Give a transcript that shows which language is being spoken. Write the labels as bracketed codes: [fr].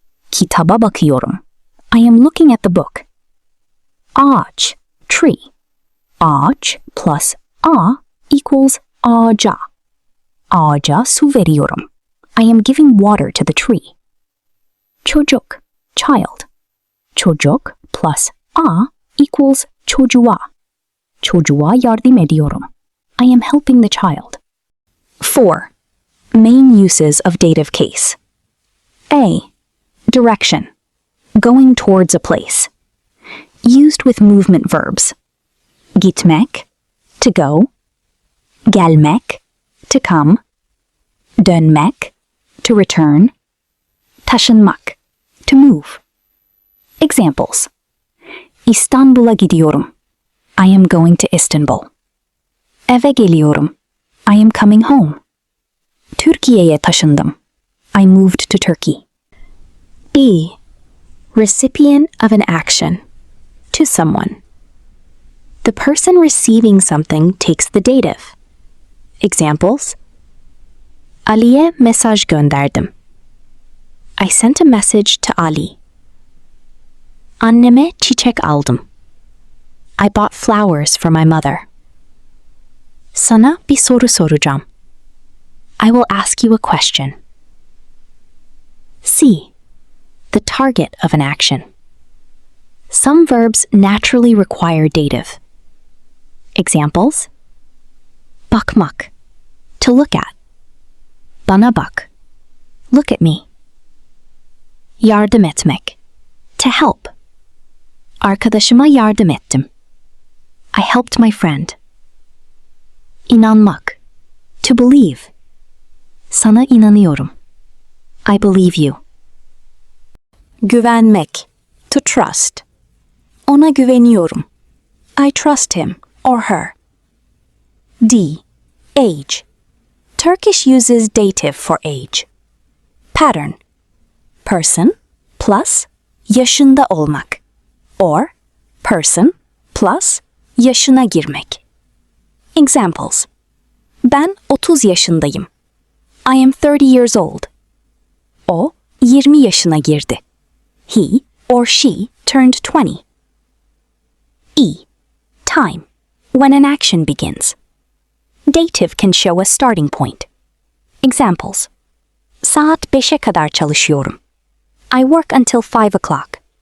[tr] Kitaba bakıyorum. [en] I am looking at the book. Ağaç, tree. Ağaç plus a equals ağaca. [tr] Ağaca su veriyorum. [en] I am giving water to the tree. [tr] Çocuk, child. [en] Çocuk plus a equals çocuğa. [tr] Çocuğa yardım ediyorum. [en] I am helping the child. 4. Main uses of dative case. A. Direction. Going towards a place. Used with movement verbs. Gitmek, to go. Gelmek, to come. Dönmek, to return. Taşınmak, to move. [tr] Examples: İstanbul'a gidiyorum. [en] I am going to Istanbul. [tr] Eve geliyorum. [en] I am coming home. [tr] Türkiye'ye taşındım. [en] I moved to Turkey. B. Recipient of an action. To someone. The person receiving something takes the dative. [tr] Examples: Ali'ye mesaj gönderdim. [en] I sent a message to Ali. [tr] Anneme çiçek aldım. [en] I bought flowers for my mother. [tr] Sana bir soru soracağım. [en] I will ask you a question. C. The target of an action. Some verbs naturally require dative. Examples: bakmak, to look at. [tr] Bana bak, [en] look at me. Yardım etmek, to help. [tr] Arkadaşıma yardım ettim. [en] I helped my friend. İnanmak, to believe. [tr] Sana inanıyorum. [en] I believe you. [tr] Güvenmek, to trust. Ona güveniyorum. [en] I trust him or her. D. Age. Turkish uses dative for age. Pattern. Person plus yaşında olmak. Or person plus yaşına girmek. [tr] Examples: Ben 30 yaşındayım. [en] I am 30 years old. [tr] O 20 yaşına girdi. [en] He or she turned 20. E. Time. When an action begins. Dative can show a starting point. Examples: [tr] Saat 5'e kadar çalışıyorum. [en] I work until 5 o'clock.